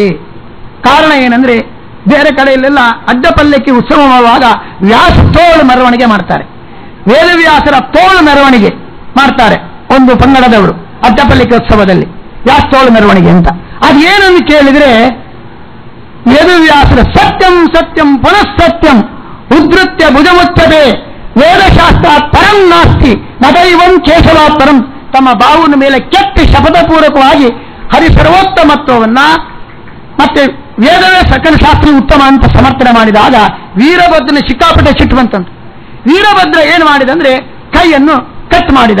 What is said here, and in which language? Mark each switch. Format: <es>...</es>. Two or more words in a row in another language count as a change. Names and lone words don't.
<kn>ಕಾರಣ ಏನಂದ್ರೆ ಬೇರೆ ಕಡೆಯಲ್ಲೆಲ್ಲ ಅಡ್ಡಪಲ್ಲಕ್ಕಿ ಉತ್ಸವವಾಗುವಾಗ ವ್ಯಾಸತೋಳು ಮೆರವಣಿಗೆ ಮಾಡ್ತಾರೆ, ವೇದವ್ಯಾಸರ ತೋಳು ಮೆರವಣಿಗೆ ಮಾಡ್ತಾರೆ. ಒಂದು ಪಂಗಡದವರು ಅಡ್ಡಪಲ್ಲಕ್ಕಿ ಉತ್ಸವದಲ್ಲಿ ವ್ಯಾಸತೋಳು ಮೆರವಣಿಗೆ ಅಂತ. ಅದೇನನ್ನು ಕೇಳಿದ್ರೆ ವೇದವ್ಯಾಸರ</kn> <sa>ಸತ್ಯಂ ಸತ್ಯಂ ಪುನಃ ಸತ್ಯಂ ಉದ್ಧತ್ಯ ಭುಜಮುಚ್ಚದೆ ವೇದಶಾಸ್ತ್ರ ಪರಂ ನಾಸ್ತಿ ನದೈವಂ ಕೇಶವ ಪರಂ.</sa> <kn>ತಮ್ಮ ಬಾವಿನ ಮೇಲೆ ಕೆತ್ತಿ ಶಪಥಪೂರ್ವಕವಾಗಿ ಹರಿಸರ್ವೋತ್ತಮತ್ವವನ್ನ ಮತ್ತೆ ವೇದವೇ ಸಕಲ ಶಾಸ್ತ್ರ ಉತ್ತಮ ಅಂತ ಸಮರ್ಥನೆ ಮಾಡಿದಾಗ ವೀರಭದ್ರನ ಸಿಕ್ಕಾಪಟ್ಟೆ ಸಿಟ್ಟುವಂತಂತ. ವೀರಭದ್ರ ಏನು ಮಾಡಿದಂದ್ರೆ ಕೈಯನ್ನು ಕಟ್ ಮಾಡಿದ.</kn>